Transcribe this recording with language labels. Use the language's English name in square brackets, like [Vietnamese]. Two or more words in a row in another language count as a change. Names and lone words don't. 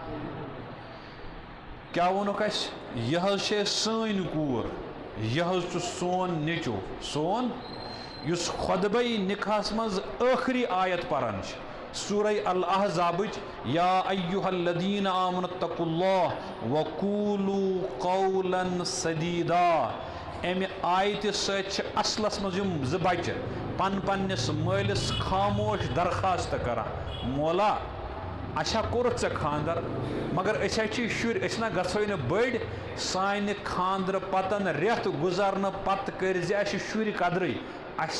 [Kashmiri] کیٛاہ ووٚنُکھ اَسہِ یہِ حظ چھے سٲنۍ کوٗر یہِ حظ چھُ سون نیٚچوٗ سون یُس خۄطبَے نِکاحس منٛز ٲخری آیت پران چھِ سورہ الاحزابٕچ [Arabic] یا ایُّہا الذیٖنَ آمنوا اتقوا اللہ وقولوا قولا سدیدا [Kashmiri] امہِ آیتہِ سۭتۍ چھِ اصلس منٛز یِم زٕ بچہِ پننِس مٲلِس خاموش درخواست کران مولا اَسہِ ہا کوٚرُتھ ژےٚ خاندر مگر أسۍ ہا چھِ شُرۍ أسۍ نا گژھوے نہٕ بٔڑۍ سانہِ خاندرٕ پتن رٮ۪تھ گُزارنہٕ پتہٕ کٔرۍ زِ اَسہِ شُرۍ قدرٕے اَسہِ